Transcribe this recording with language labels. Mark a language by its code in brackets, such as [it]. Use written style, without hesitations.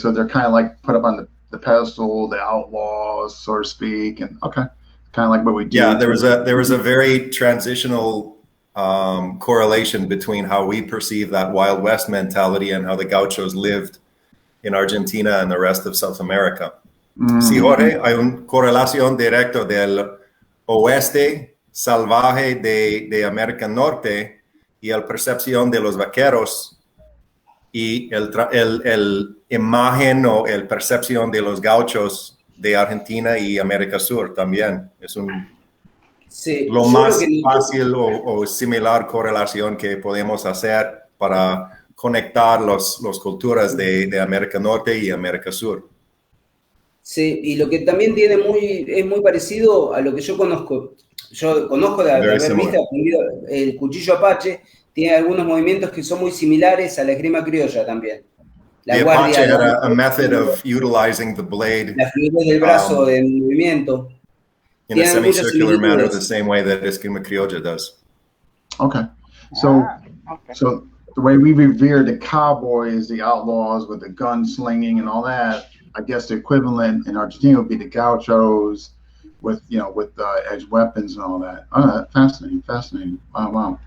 [en] So they're kind of like put up on the pedestal, the outlaws, so to speak, and kind of like what we do. Yeah, there was a very transitional correlation between how we perceive that Wild West mentality and how the gauchos lived in Argentina and the rest of South America. [es] Sí, Jorge, hay una correlación directa del oeste salvaje de América Norte y la percepción de los vaqueros y el imagen o el percepción de los gauchos de Argentina y América Sur también. Es lo más fácil o similar correlación que podemos hacer para conectar las culturas de América Norte y América Sur. Sí, y lo que también es muy parecido a lo que yo conozco. Yo conozco de haber visto el cuchillo apache, tiene algunos movimientos que son muy similares a la esgrima criolla también. [en] The Apache had a method of utilizing the blade. [es] La fluidez del brazo en movimiento. [en] In a semicircular manner, the same way that Esgrima Criolla does. Okay. So the way we revere the cowboys, the outlaws with the gunslinging and all that, I guess the equivalent in Argentina would be the gauchos with edged weapons and all that. Oh, fascinating. Wow.